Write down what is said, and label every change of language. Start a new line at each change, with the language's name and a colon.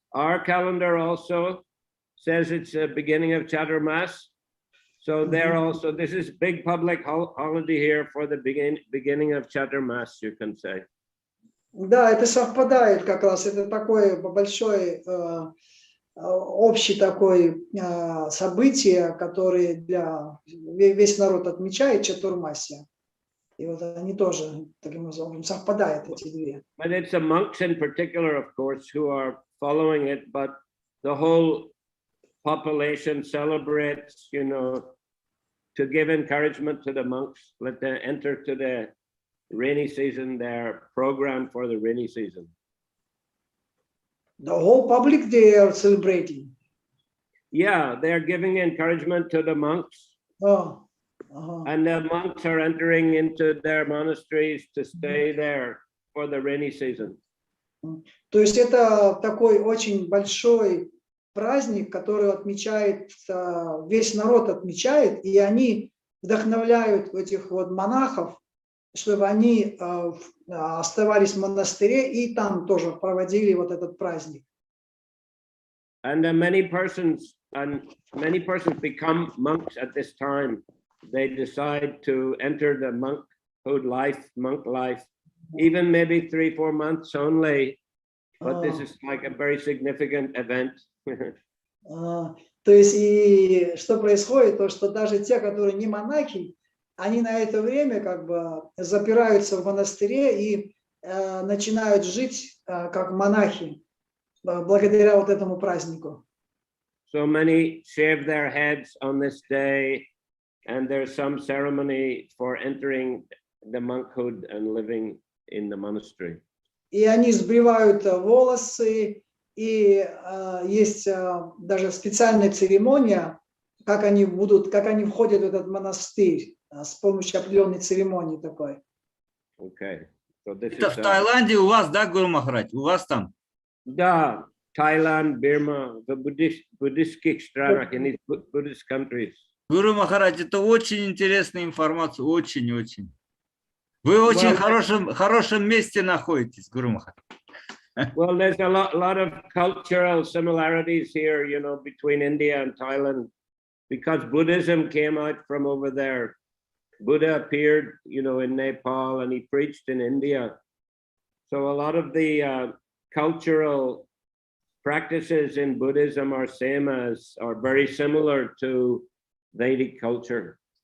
English: Our calendar also says it's the beginning of Chaturmas. So there also, this is big public holiday here for the beginning of Chaturmas, you can say.
Russian: Да, это совпадает как раз. Это такое большое общее такое событие, которое весь народ отмечает, Чатурмасия. И вот они тоже таким образом совпадают, эти две.
English: But it's the monks in particular, of course, who are following it, but the whole population celebrates, you know, to give encouragement to the monks, let them enter to the rainy season, their program for the rainy season. The whole public, they are celebrating. Yeah, they're giving encouragement to the monks. Oh. And the monks are entering into their monasteries to stay there for the rainy season.
Russian: То есть это такой очень большой праздник, который отмечает, весь народ отмечает, и они вдохновляют этих вот монахов, чтобы они оставались в монастыре и там тоже проводили вот этот праздник.
English: And many persons become monks at this time. They decide to enter the monk life, even maybe 3-4 months only. But this is like a very significant event.
Russian: То есть и что происходит, то что даже те, которые не монахи, они на это время как бы запираются в монастыре и начинают жить как монахи благодаря вот этому празднику.
English: So many shave their heads on this day, and there's some ceremony for entering the monkhood and living in the monastery.
Russian: И они сбривают волосы, и есть даже специальная церемония, как они входят в этот монастырь с помощью определенной церемонии такой.
English: Okay. So this
Russian: Это
English: is,
Russian: в Таиланде у вас, да, Гуру Махарадж? У вас там? Да,
English: Thailand, Burma, the Buddhist
Russian: странах,
English: in these Buddhist countries.
Russian: Гуру Махарадж, это очень интересная информация, очень-очень. Вы в очень хорошем месте находитесь, Гуру Махарадж.
English: Well, there's a lot of cultural similarities here, you know, between India and Thailand, because Buddhism came out from over there. Buddha appeared, you know, in Nepal, and he preached in India. So a lot of the cultural practices in Buddhism are very similar to Vedic culture.